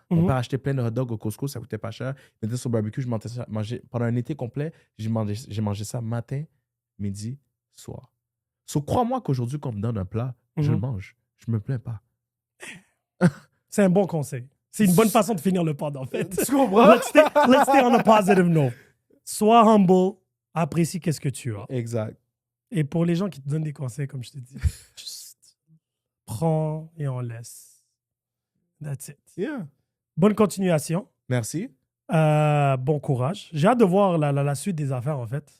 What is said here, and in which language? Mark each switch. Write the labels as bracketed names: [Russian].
[French] Mon père achetait plein de hot dogs au Costco, ça coûtait pas cher. Il mettait sur le barbecue, je mangeais pendant un été complet, j'ai mangé ça matin, midi, soir. So, crois-moi qu'aujourd'hui, quand on me donne un plat, je le mange. Je me plains pas. C'est un bon conseil. C'est une bonne façon de finir le pod, en fait. Tu comprends? [English] Let's stay on a positive note. [French] Sois humble, apprécie qu'est-ce que tu as. Exact. Et pour les gens qui te donnent des conseils, comme je te dis, juste prends et on laisse. [English] That's it. Yeah. [French] Bonne continuation. Merci. Bon courage. J'ai hâte de voir la suite des affaires, en fait.